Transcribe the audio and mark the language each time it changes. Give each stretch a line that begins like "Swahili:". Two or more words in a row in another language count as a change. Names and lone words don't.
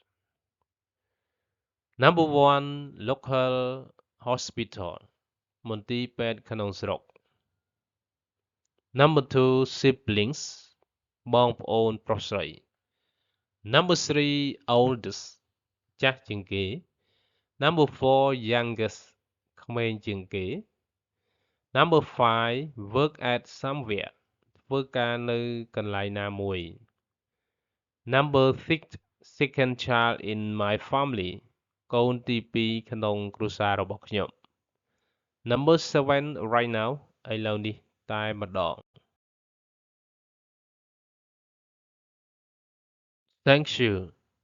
English: Number 1 Local hospital
Khmer: មន្ទីរពេទ្យក្នុងស្រុក
English: Number 2 Siblings
Khmer: បងប្អូនប្រុស
English: ស្រី Number 3 Oldest
Khmer: ចាស់ជាងគេ
English: Number 4 Youngest ក្មេង
Khmer: ជាងគេ
English: Number 5 Work at somewhere
Khmer: ធ្វើការនៅកន្លែងណាមួយ
English: Number 6 Second child in my family
Khmer: កូនទី2ក្នុងគ្រួសាររបស់ខ្ញុំ
English: Number 7 right now
Khmer: ឥឡូវនេះតែម្ដង
English: Thank you